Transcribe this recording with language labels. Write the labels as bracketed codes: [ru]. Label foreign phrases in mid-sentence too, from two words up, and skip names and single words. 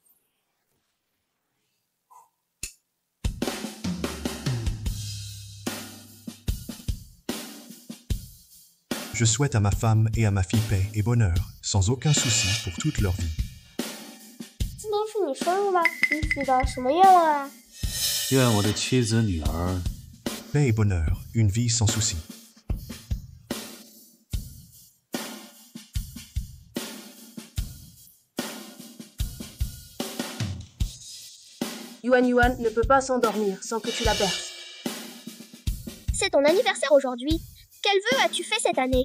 [fr] Je souhaite à ma femme et à ma fille paix et bonheur, sans aucun souci pour toute leur vie. [zh] 今天是你生日吗？你许的什么愿望啊？愿我的妻子女儿 [fr] Paix et bonheur, une vie sans souci. Yuan Yuan ne peut pas s'endormir sans que tu la berces. C'est ton anniversaire aujourd'hui. Quel vœu as-tu fait cette année?